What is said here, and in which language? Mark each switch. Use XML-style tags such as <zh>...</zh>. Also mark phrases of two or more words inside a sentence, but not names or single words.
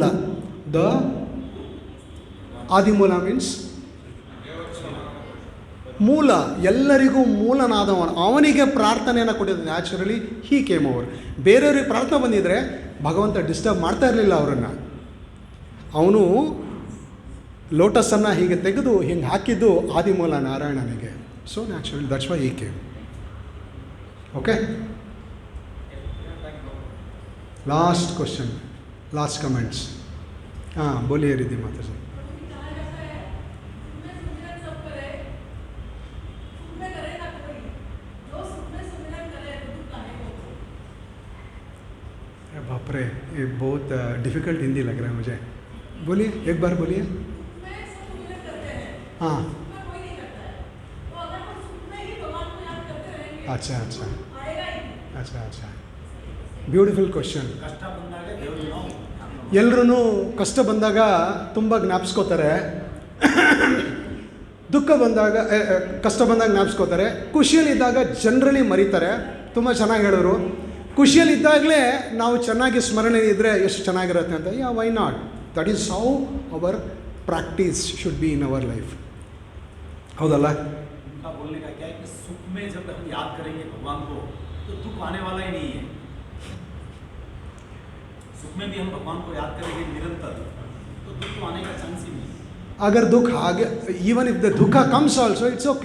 <kn>ದ ಆದಿಮೂಲ ಮೀನ್ಸ್ ಮೂಲ, ಎಲ್ಲರಿಗೂ ಮೂಲನಾದವನು, ಅವನಿಗೆ ಪ್ರಾರ್ಥನೆಯನ್ನು ಕೊಟ್ಟಿದ್ದ.</kn> <en>Naturally he came over.</en> <kn>ಬೇರೆಯವ್ರಿಗೆ ಪ್ರಾರ್ಥನೆ ಬಂದಿದ್ದರೆ ಭಗವಂತ ಡಿಸ್ಟರ್ಬ್ ಮಾಡ್ತಾ ಇರಲಿಲ್ಲ ಅವರನ್ನು. ಅವನು ಲೋಟಸನ್ನು ಹೀಗೆ ತೆಗೆದು ಹಿಂಗೆ ಹಾಕಿದ್ದು ಆದಿಮೂಲ ನಾರಾಯಣನಿಗೆ.</kn> <en>So naturally that's why he came. ಓಕೆ, Last question, last comments.</en> <hi>हाँ बोलिए रिद्धि माता जी. बाप रे, ये बहुत डिफ़िकल्ट हिंदी लग रहा है मुझे. बोलिए, एक बार बोलिए. हाँ अच्छा अच्छा अच्छा अच्छा,</hi> <en>Beautiful question.</en> <kn>ಎಲ್ಲರೂ ಕಷ್ಟ ಬಂದಾಗ ತುಂಬ ಜ್ಞಾಪಿಸ್ಕೋತಾರೆ, ದುಃಖ ಬಂದಾಗ ಕಷ್ಟ ಬಂದಾಗ ಜ್ಞಾಪಿಸ್ಕೋತಾರೆ, ಖುಷಿಯಲ್ಲಿದ್ದಾಗ ಜನರಲಿ ಮರೀತಾರೆ. ತುಂಬ ಚೆನ್ನಾಗಿ ಹೇಳಿದ್ರು. ಖುಷಿಯಲ್ಲಿದ್ದಾಗಲೇ ನಾವು ಚೆನ್ನಾಗಿ ಸ್ಮರಣೆ ಇದ್ದರೆ ಎಷ್ಟು ಚೆನ್ನಾಗಿರುತ್ತೆ ಅಂತ. ಯಾ,</kn> <en>Why not? That is how our practice should be in our life.</en> <kn>ಹೌದಲ್ಲ?</kn> <hi>बोलने का क्या है कि सुख में जब हम याद करेंगे भगवान को तो दुख आने वाला ही नहीं है. सुख में भी हम भगवान को याद करेंगे निरंतर तो दुख तो आने का चांस ही नहीं. अगर दुख आ गया,</hi> <en>even if the</en> <hi>दुख</hi> <en>comes also it's okay,</en>